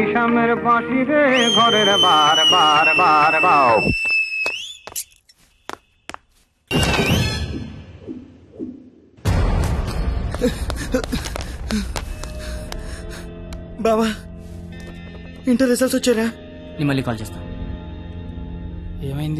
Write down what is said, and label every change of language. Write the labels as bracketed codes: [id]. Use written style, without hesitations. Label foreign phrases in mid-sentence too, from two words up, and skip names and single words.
[te] আমের পাশি রে ঘরের বার বার বার বাও। బావా [en] inter results [te] వచ్చారా? నేను మళ్ళీ కాల్ చేస్తా. ఏమైంది?